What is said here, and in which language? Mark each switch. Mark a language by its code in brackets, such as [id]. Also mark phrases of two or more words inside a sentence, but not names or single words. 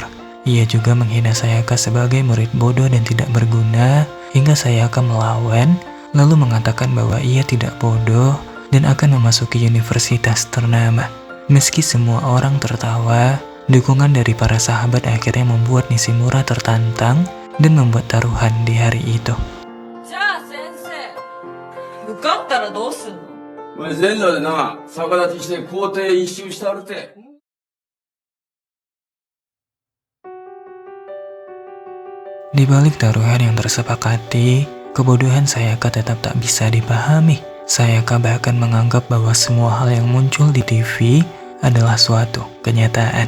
[id] Ia juga menghina Sayaka sebagai murid bodoh dan tidak berguna, hingga Sayaka melawan, lalu mengatakan bahwa ia tidak bodoh dan akan memasuki universitas ternama. Meski semua orang tertawa, Dukungan dari para sahabat akhirnya membuat Nishimura tertantang dan membuat taruhan di hari itu. [ja] じゃあ先生、受かったらどうすんの？お前全裸でな、逆立ちして校庭一周してあるて。 [id] Di balik taruhan yang tersepakati, kebodohan Sayaka tetap tak bisa dipahami. Sayaka bahkan menganggap bahwa semua hal yang muncul di TV adalah suatu kenyataan.